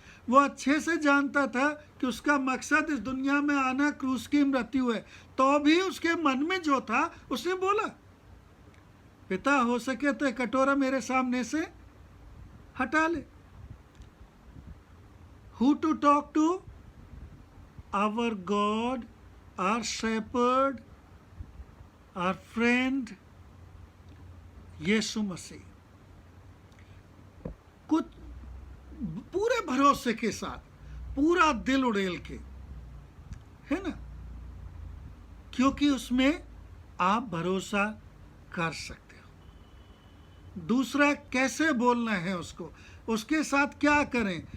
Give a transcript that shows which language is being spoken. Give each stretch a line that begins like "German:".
Hindi: वो अच्छे से जानता था कि उसका मकसद इस दुनिया में आना क्रूस की मृत्यु है, तो भी उसके मन में जो था उसने बोला, पिता हो सके तो एक कटोरा मेरे सामने से हटा ले।
English: Who to talk to? Our God, our shepherd, our friend, Yeshu Masih.
Hindi: कुछ पूरे भरोसे के साथ, पूरा दिल उड़ेल के, है ना, क्योंकि उसमें आप भरोसा कर सकते हो। दूसरा, कैसे बोलना है उसको, उसके साथ क्या करें।